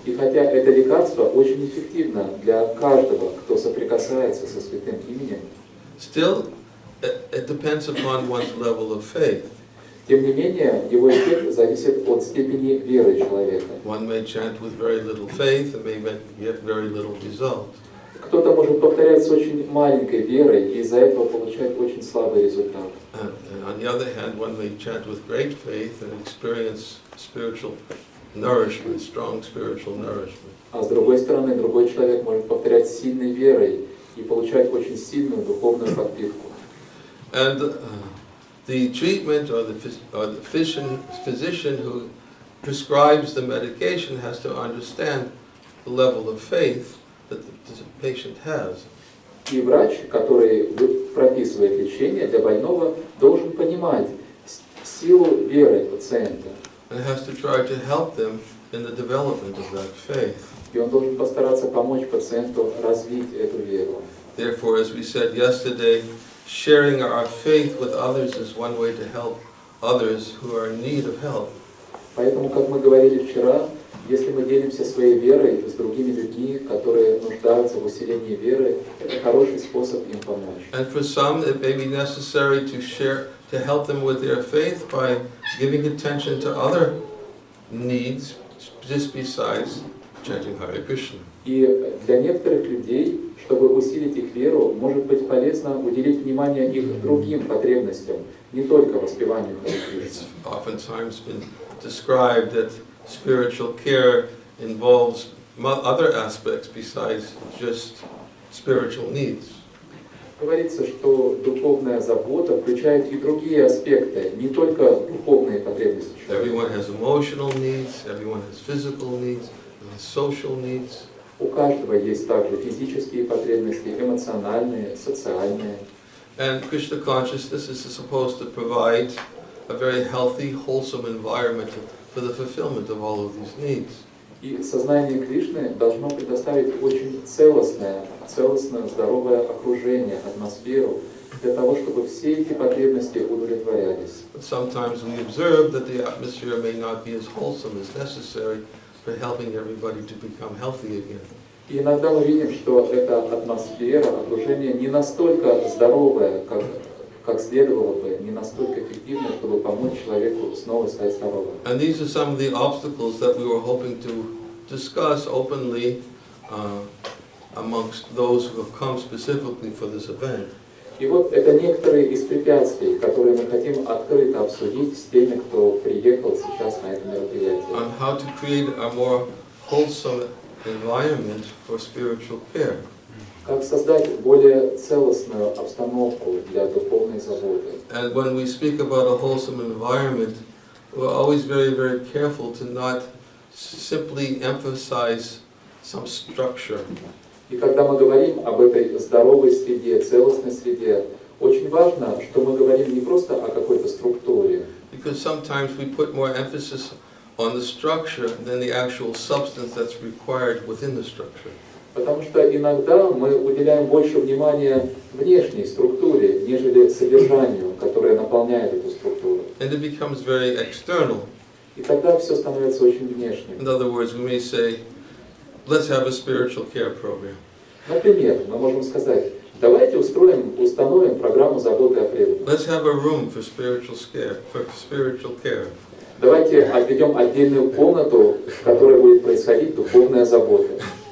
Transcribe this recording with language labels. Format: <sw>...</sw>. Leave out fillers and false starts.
<ru>И хотя это лекарство очень эффективно для каждого, кто соприкасается со святым именем,</ru> <en>Still, it depends upon one's level of faith.</en> <ru>тем не менее, его эффект зависит от степени веры человека.</ru> <en>One may chant with very little faith and may get very little result.</en> <ru>Кто-то может повторять с очень маленькой верой и из-за этого получать очень слабый результат.</ru> <en>And on the other hand, one may chant with great faith and experience spiritual nourishment, strong spiritual nourishment.</en> <ru>А с другой стороны, другой человек может повторять с сильной верой и получать очень сильную духовную подпитку.</ru> <en>And the treatment or the physician who prescribes the medication has to understand the level of faith that the patient has.</en> <ru>И врач, который прописывает лечение для больного, должен понимать силу веры пациента.</ru> <en>And has to try to help them in the development of that faith.</en> <ru>И он должен постараться помочь пациенту развить эту веру.</ru> <en>Therefore, as we said yesterday, sharing our faith with others is one way to help others who are in need of help.</en> <ru>Поэтому, как мы говорили вчера, если мы делимся своей верой с другими людьми, которые нуждаются в усилении веры, это хороший способ им помочь.</ru> <en>And for some, it may be necessary to share, to help them with their faith by giving attention to other needs, just besides chanting Hare Krishna.</en> <ru>И для некоторых людей, чтобы усилить их веру, может быть полезно уделить внимание их другим потребностям, не только воспеванию Харе</ru> <en>It's</en> <ru>Кришны.</ru> <en>oftentimes been described that spiritual care involves other aspects besides just spiritual needs.</en> <ru>Говорится, что духовная забота включает и другие аспекты, не только духовные потребности человека.</ru> <en>Everyone has emotional needs, everyone has physical needs, social needs.</en> <ru>У каждого есть также физические потребности, эмоциональные, социальные.</ru> <en>And Krishna consciousness is supposed to provide a very healthy, wholesome environment for the fulfillment of all of these needs.</en> <ru>И сознание Кришны должно предоставить очень целостное, здоровое окружение, атмосферу, для того, чтобы все эти потребности удовлетворялись.</ru> <en>But sometimes we observe that the atmosphere may not be as wholesome as necessary for helping everybody to become healthy again.</en> <ru>И иногда мы видим, что эта атмосфера, окружение не настолько здоровое, как следовало бы, не настолько эффективно, чтобы помочь человеку снова стать здоровым.</ru> <en>And these are some of the obstacles that we were hoping to discuss openly amongst those who have come specifically for this event.</en> <ru>И вот это некоторые из препятствий, которые мы хотим открыто обсудить с теми, кто приехал сейчас на это мероприятие.</ru> <en>On how to create a more wholesome environment for spiritual care.</en> <ru>Как создать более целостную обстановку для духовной заботы.</ru> <en>And when we speak about a wholesome environment, we're always very, very careful to not simply emphasize some structure.</en> <ru>И когда мы говорим об этой здоровой среде, целостной среде, очень важно, что мы говорим не просто о какой-то структуре.</ru> <en>Because sometimes we put more emphasis on the structure than the actual substance that's required within the structure.</en> <ru>Потому что иногда мы уделяем больше внимания внешней структуре, нежели содержанию, которое наполняет эту структуру.</ru> <en>And it becomes very external.</en> <ru>И тогда все становится очень внешним.</ru> <en>In other words, we may say, let's have a spiritual care program.</en> <ru>Например, мы можем сказать, давайте установим программу заботы о преданных.</ru> <en>Let's have a room for spiritual care.</en> <ru>Давайте отведем отдельную комнату, в которой будет происходить духовная забота.</ru>